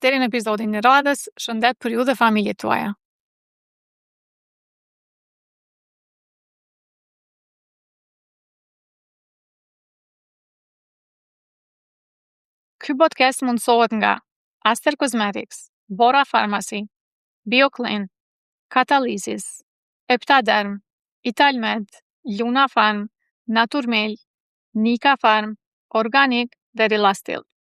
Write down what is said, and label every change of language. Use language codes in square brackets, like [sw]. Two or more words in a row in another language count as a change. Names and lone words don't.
[sq] Deri në episodin e radhës, shëndet për ju dhe familjet tuaja. Ky podcast mundësohet nga Aster Cosmetics, Bora Pharmacy, BioClean, Catalysis, Eptaderm, Italmed, Luna Farm, Naturmel, Nika Farm, Organic dhe Relastil.